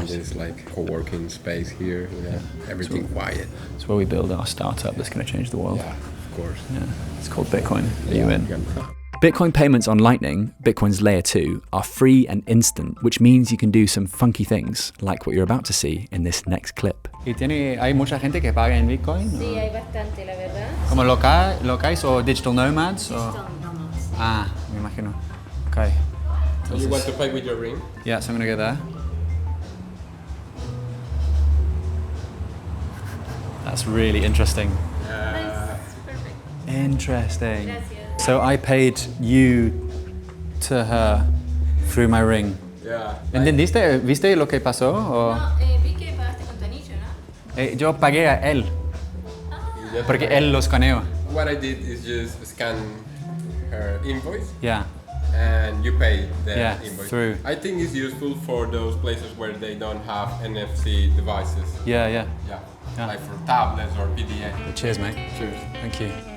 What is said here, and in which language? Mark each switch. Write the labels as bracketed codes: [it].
[en] And there's like co-working space here. Everything quiet. It's where we build our startup that's going to change the world. Yeah, of course. Yeah, it's called Bitcoin. Are you in? Bitcoin payments on Lightning, Bitcoin's layer 2, are free and instant, which means you can do some funky things, like what you're about to see in this next clip. [es] ¿Hay mucha gente que paga en Bitcoin? Sí, hay bastante, la verdad. ¿Como locais o [en] digital nomads? Digital nomads. [es] Ah, me imagino. Okay. [en] So you want to pay with your ring? Yeah, so I'm going to go there. That's really interesting. Nice, perfect. Interesting. [es] Gracias. [en] So I paid you to her through my ring. Yeah. [es] ¿Viste lo que pasó? O? No, vi que pagaste con tu anillo, ¿no? Yo pagué a él, porque él lo escaneó. [en] What I did is just scan her invoice. Yeah. And you pay the invoice. Through. I think it's useful for those places where they don't have NFC devices. Yeah. Like for tablets or PDA. Cheers, mate. Cheers. Thank you.